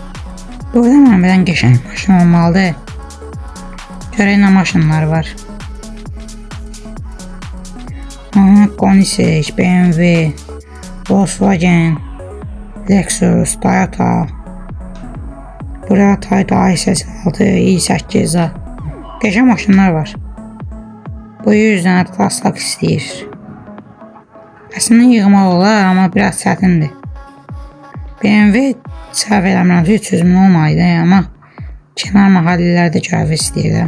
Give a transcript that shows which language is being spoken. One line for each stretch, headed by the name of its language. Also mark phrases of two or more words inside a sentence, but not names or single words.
Azerbaijani: Burada mənə birdən qəşəng maşın olmalıdır. Görək nə maşınlar var. Koenigsegg, BMW, Volkswagen, Lexus, Toyota. Burada Toyota i86, i8, qəşəng maşınlar var. Bu 100 dənə taslaq istəyir. Əslində yığmaq olar, amma biraz çətindir. BMW səhv eləmirəm, 300.000 olmaydı, amma kənar mahallələrdə görev istəyirəm.